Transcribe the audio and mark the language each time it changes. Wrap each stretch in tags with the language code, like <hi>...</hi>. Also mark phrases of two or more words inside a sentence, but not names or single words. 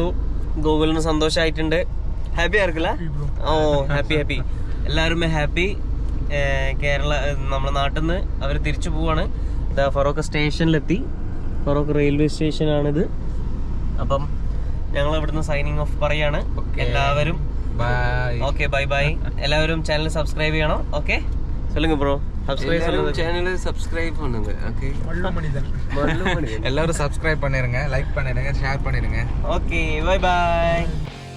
<ml>ഗൂഗിളിന് സന്തോഷമായിട്ടുണ്ട്. ഹാപ്പി ആയിരിക്കില്ല? ഓ,</ml> <en>happy happy,</en> <ml>എല്ലാവരും ഹാപ്പി. കേരള നമ്മുടെ നാട്ടിൽ നിന്ന് അവർ തിരിച്ചു പോവാണ്. ഫറോക്ക് സ്റ്റേഷനിലെത്തി. ഫറോക്ക് റെയിൽവേ സ്റ്റേഷനാണിത്. അപ്പം ഞങ്ങൾ ഇവിടുന്ന്</ml> <en>signing off</en> <ml>പറയാണ്. എല്ലാവരും</ml> <ta>பாய்.</ta> <en>okay bye bye.</en> <ta>எல்லாரும் சேனலை சப்ஸ்கிரைப் செய்யணும். ஓகே சொல்லுங்க ப்ரோ. சப்ஸ்கிரைப் சொல்லுங்க. சேனலை சப்ஸ்கிரைப் பண்ணுங்க. ஓகே மல்லு மனிதன். மல்லு மணியன். எல்லாரும் சப்ஸ்கிரைப் பண்ணிருங்க, லைக் பண்ணிருங்க, ஷேர் பண்ணிருங்க.</ta> <en>okay bye bye.</en>